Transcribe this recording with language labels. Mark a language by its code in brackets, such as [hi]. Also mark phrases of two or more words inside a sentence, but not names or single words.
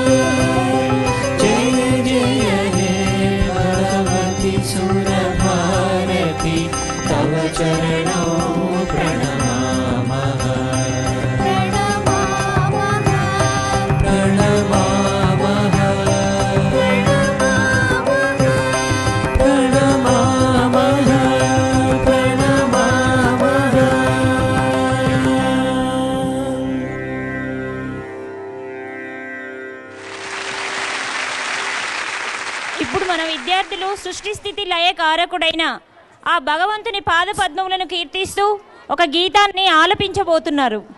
[sa] जय जय हे भगवति सुरभारती तव चरणं प्रणमामः प्रणमामः प्रणमामः प्रणमामः [te] ఇప్పుడు మన విద్యార్థులు సృష్టి స్థితి లయ కారకుడైన ఆ భగవంతుని పాద పద్మములను కీర్తిస్తూ ఒక గీతాన్ని ఆలపించబోతున్నారు.